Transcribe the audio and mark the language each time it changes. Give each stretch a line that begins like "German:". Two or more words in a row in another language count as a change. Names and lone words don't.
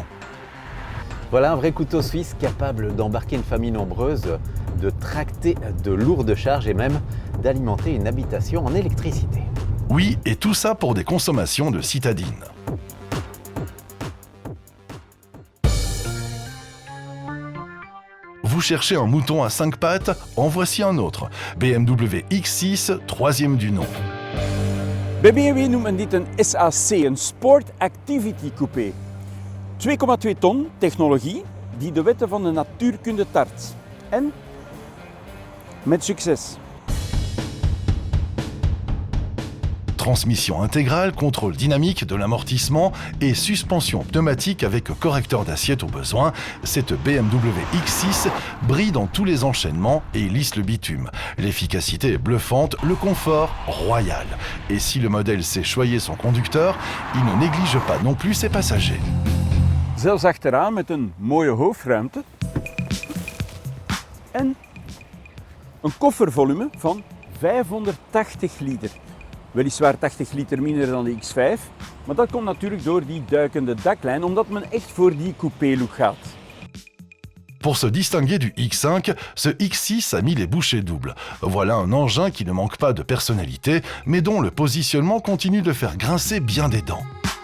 French: Voilà un vrai couteau suisse capable d'embarquer une famille nombreuse, de tracter de lourdes charges et même d'alimenter une habitation en électricité. Oui, et tout ça pour des consommations de citadine. Vous cherchez un mouton à 5 pattes? En voici un autre. BMW X6, troisième du nom.
Dutch: Bij BMW noemen dit een SAC, een Sport Activity Coupé. 2,2 ton technologie die de wetten van de natuurkunde tart. En met succes.
French: Transmission intégrale, contrôle dynamique de l'amortissement et suspension pneumatique avec correcteur d'assiette au besoin, cette BMW X6 brille dans tous les enchaînements et lisse le bitume. L'efficacité est bluffante, le confort royal. Et si le modèle sait choyer son conducteur, il ne néglige pas non plus ses passagers.
Dutch: Zelfs achteraan met een mooie hoofdruimte. En een koffervolume van 580 liter. Weliswaar 80 liter minder dan de X5, maar dat komt natuurlijk door die duikende daklijn, omdat men echt voor die coupé-look gaat.
French: Pour se distinguer du X5, ce X6 a mis les bouchées doubles. Voilà un engin qui ne manque pas de personnalité, mais dont le positionnement continue de faire grincer bien des dents.